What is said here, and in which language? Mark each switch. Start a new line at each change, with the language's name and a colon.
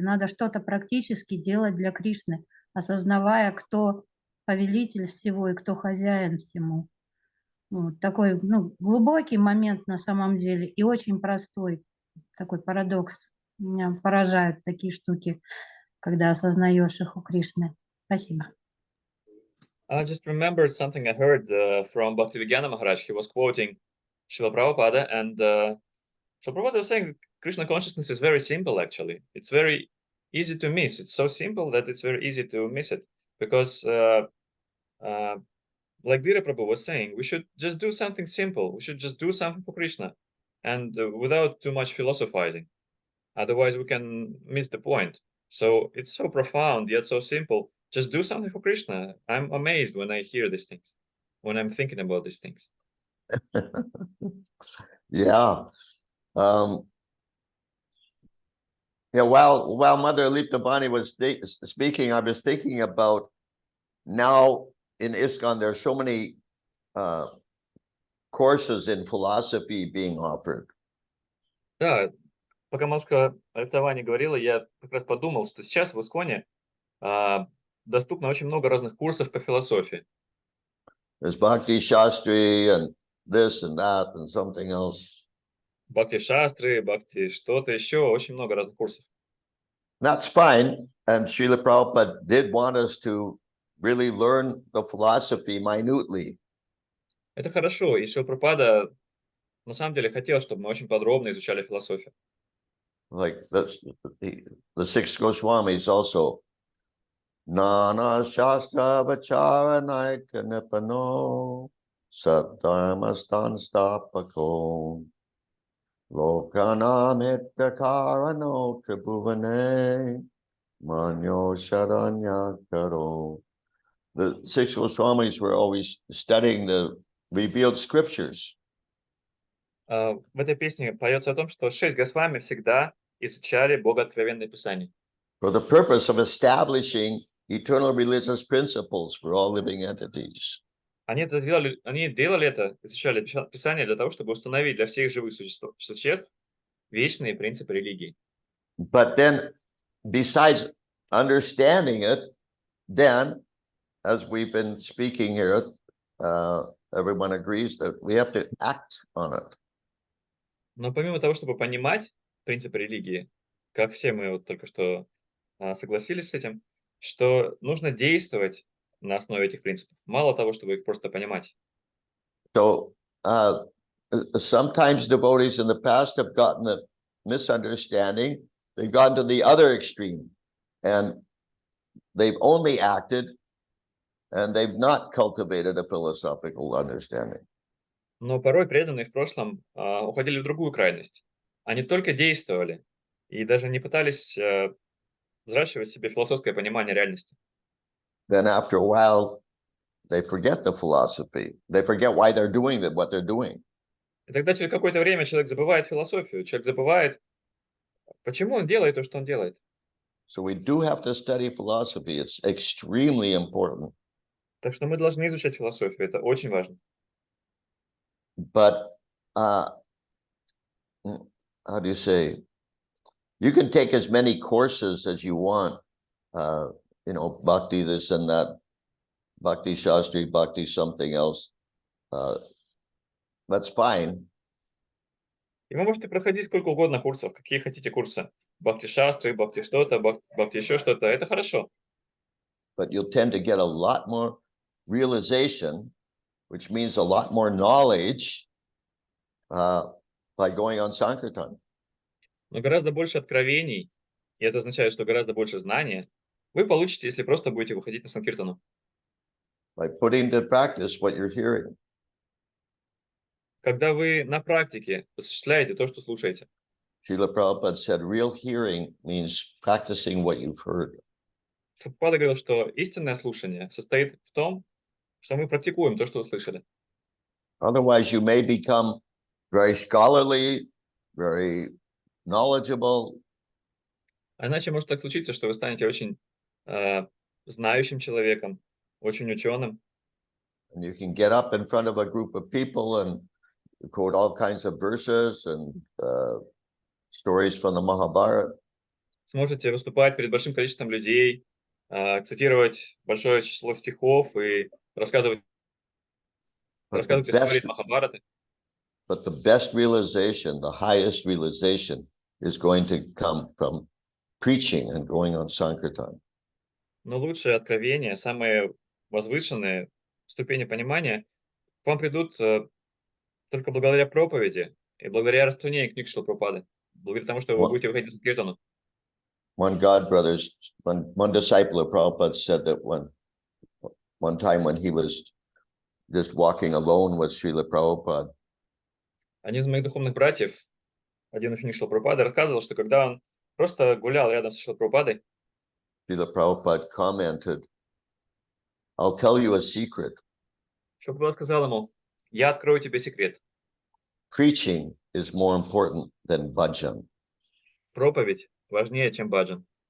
Russian: Надо что-то практически делать для Кришны, осознавая, кто повелитель всего и кто хозяин всему. Вот такой, ну, глубокий момент на самом деле и очень простой такой парадокс. Меня поражают такие штуки, когда осознаешь их у Кришны. Спасибо.
English: I just remembered something I heard from Bhaktivedanta Maharaj. He was quoting Srila Prabhupada, and Srila Prabhupada was saying Krishna consciousness is very simple, actually. It's very easy to miss. It's so simple that it's very easy to miss it. Because, like Dira Prabhu was saying, we should just do something simple. We should just do something for Krishna, and without too much philosophizing. Otherwise, we can miss the point. So it's so profound, yet so simple. Just do something for Krishna. I'm amazed when I hear these things, when I'm thinking about these things. Yeah. Yeah, while Mother Alipta Bani was speaking, I was thinking about now in ISKCON, there are so many courses in philosophy being offered.
Russian: Да, пока матушка Александра говорила, я как раз подумал, что сейчас в Исконе доступно очень много разных курсов по философии.
English: There's Bhakti Shastri and this and that and something else.
Russian: Бхакти-шастры, бхакти что-то еще, очень много разных курсов.
English: That's fine. And Srila Prabhupada did want us to really learn the philosophy minutely.
Russian: Это хорошо, и Шрила Прабхупада на самом деле хотел, чтобы мы очень подробно изучали философию.
English: Like the six Goswamis also.
Sanskrit: Nana Shastra Vacharanaika Nipano Sattharmastan Stapako Lokanamita Karano Tribhuvane Manyo Sharanya Karo.
English: The six Goswamis were always studying the revealed scriptures.
Russian: В этой песне поется о том, что 6 Госвами всегда изучали Богооткровенное Писание.
English: For the purpose of establishing eternal religious principles for all living entities.
Russian: Они делали это, изучали Писание для того, чтобы установить для всех живых существ вечные принципы религии.
English: But then, besides understanding it, then, as we've been speaking here, everyone agrees that we have to act on it.
Russian: Но помимо того, чтобы понимать принципы религии, как все мы вот только что согласились с этим, что нужно действовать на основе этих принципов. Мало того, чтобы их просто понимать.
English: So sometimes devotees in the past have gotten a misunderstanding. They've gone to the other extreme, and they've only acted, and they've not cultivated a philosophical understanding.
Russian: Но порой преданные в прошлом уходили в другую крайность. Они только действовали и даже не пытались взращивать в себе философское понимание реальности.
English: Then after a while, they forget the philosophy. They forget why they're doing what they're doing.
Russian: И тогда через какое-то время человек забывает философию, человек забывает, почему он делает то, что он делает.
English: So we do have to study philosophy. It's extremely important.
Russian: Так что мы должны изучать философию, это очень важно.
English: But how do you say? You can take as many courses as you want. Bhakti this and that, Bhakti Shastri, Bhakti something else. That's fine.
Russian: И вы можете проходить сколько угодно курсов, какие хотите курсы. Бхакти-шастры, бхакти что-то, бхакти еще что-то. Это хорошо.
English: But you'll tend to get a lot more realization, which means a lot more knowledge by going on Sankirtan.
Russian: Но гораздо больше откровений, и это означает, что гораздо больше знания, вы получите, если просто будете выходить на Санкиртану.
English: By putting into practice what you're hearing.
Russian: Когда вы на практике осуществляете то, что слушаете.
English: Srila Prabhupada said, real hearing means practicing what you've heard.
Russian: Прабхупада говорил, что истинное слушание состоит в том, что мы практикуем то, что услышали.
English: Otherwise, you may become very scholarly, very knowledgeable.
Russian: А иначе может так случиться, что вы станете очень знающим человеком, очень ученым.
English: And you can get up in front of a group of people and quote all kinds of verses and stories from the Mahabharata.
Russian: Сможете выступать перед большим количеством людей, цитировать большое число стихов и рассказывать.
English: But the
Russian: рассказывать истории
English: best,
Russian: из Махабхараты.
English: but the best realization, the highest realization is going to come from preaching and going on Sankirtan.
Russian: Но лучшие откровения, самые возвышенные ступени понимания к вам придут только благодаря проповеди и благодаря распространению книг Шрилы Прабхупады. Благодаря тому, что вы будете выходить на Санкиртану.
English: One one disciple of Prabhupada said that one time when he was just walking alone with Srila Prabhupada,
Russian: Один из моих духовных братьев, один ученик Шрилы Прабхупады, рассказывал, что когда он просто гулял рядом с Шрилой Прабхупадой,
English: Srila Prabhupada commented, "I'll tell you a secret.
Russian: Шрила Прабхупада сказал ему: «Я открою тебе секрет.
English: Preaching is more important than bhajan."
Russian: Проповедь важнее, чем баджан».